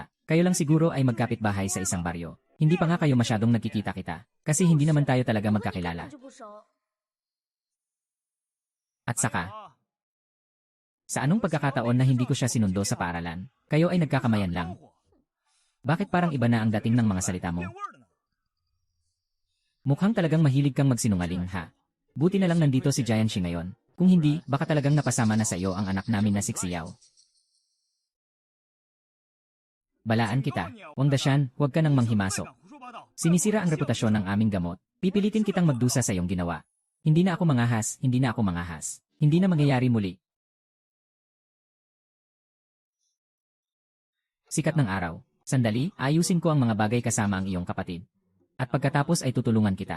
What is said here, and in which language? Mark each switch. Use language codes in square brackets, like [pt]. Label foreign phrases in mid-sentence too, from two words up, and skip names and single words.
[tl] Kayo lang siguro ay magkapitbahay sa isang baryo. Hindi pa nga kayo masyadong nagkikita-kita. Kasi hindi naman tayo talaga magkakilala. [zh] 就不熟。 [tl] At saka, sa anong pagkakataon na hindi ko siya sinundo sa paaralan? Kayo ay nagkakamayan lang. Bakit parang iba na ang dating ng mga salita mo? [zh] 变味儿了呢。 [tl] Mukhang talagang mahilig kang magsinungaling, ha? Buti na lang nandito si Jian Shi ngayon. Kung hindi, baka talagang napasama na sa iyo ang anak namin na si Xiao. Balaan kita. Wang Dashan, huwag ka nang manghimasok. [zh] 胡说八道。 [tl] Sinisira ang reputasyon ng aming gamot. Pipilitin kitang magdusa sa iyong ginawa. Hindi na ako mangahas, hindi na ako mangahas. Hindi na mangyayari muli. Sikat ng araw. Sandali, ayusin ko ang mga bagay kasama ang iyong kapatid. At pagkatapos ay tutulungan kita.